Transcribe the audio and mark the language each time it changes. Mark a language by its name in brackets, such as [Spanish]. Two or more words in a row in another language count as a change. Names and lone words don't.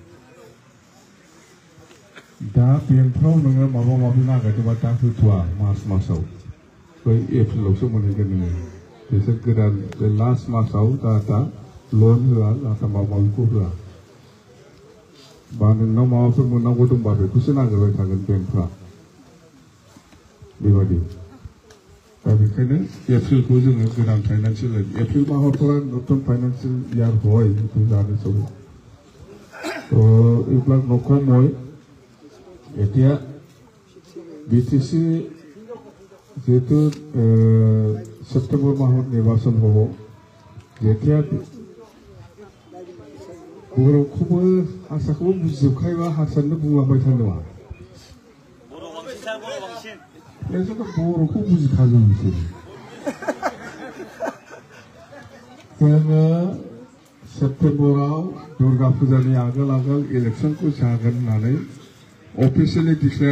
[Bodo] दा बेंकफ्राव नोङो माबा माबि नागिरदोंबा दा होथ'वा मार्च मासाव बै एप्रिलावसो मोनहैगोन नोङो बिसोर गोदान बे लास्ट मासाव दा लन होआ नाथाय माबा माबिखौ होआ बा नोंनाव माबाफोर मोननांगौ दंबा बेखौसो नागिरबाय थागोन बेंकफ्रा बेबायदि दा बेखायनो एप्रिलखौ जोङो गोदान फाइनान्सियेल [Assamese] एप्रिल माहৰ পৰা নতুন ফাইনেন্সিয়েল ইয়াৰ হয় সেইটো জানে চবে তো এইবিলাক নকওঁ মই এতিয়া বিটিসি যেহেতু সেপ্টেম্বৰ মাহত নিৰ্বাচন হ'ব যেতিয়া [Bodo] बर'खौबो हारसाखौबो बुजिजोबखायोबा हारसानो बुंलांबाय थानो नाङा बर'खौ बुजिखागोन बिसोरो जोङो सेप्टेम्बराव दुर्गा फुजानि आगोल इलेक्सनखौ जागोन होननानै अफिसियेलि डिक्लेयार